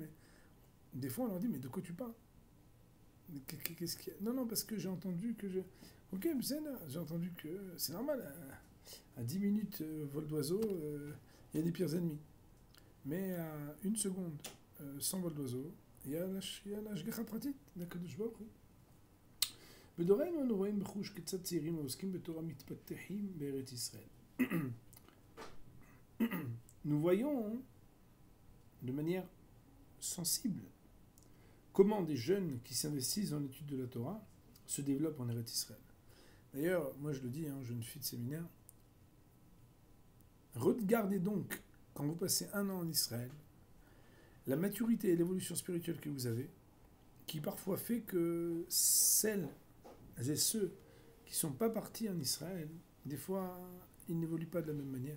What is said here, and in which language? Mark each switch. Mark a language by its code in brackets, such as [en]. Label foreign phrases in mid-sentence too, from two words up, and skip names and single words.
[fr] Et des fois, on leur dit mais de quoi tu parles? Qu'est-ce qu'il y a? Non, parce que j'ai entendu que je. Ok, j'ai entendu que c'est normal, à 10 minutes vol d'oiseau, il y a des pires ennemis. Mais à 1 seconde sans vol d'oiseau, il y a la [he] השגחה פרטית, דהקדוש ברוך הוא. בדורנו אנו רואים בחוש כיצד צעירים העוסקים בתורה מתפתחים בארץ ישראל. [fr] Nous voyons de manière sensible comment des jeunes qui s'investissent dans l'étude de la Torah se développent en Eretz Israël. D'ailleurs, moi je le dis, jeune fille de séminaire, regardez donc, quand vous passez 1 an en Israël, la maturité et l'évolution spirituelle que vous avez, qui parfois fait que celles et ceux qui ne sont pas partis en Israël, des fois, ils n'évoluent pas de la même manière.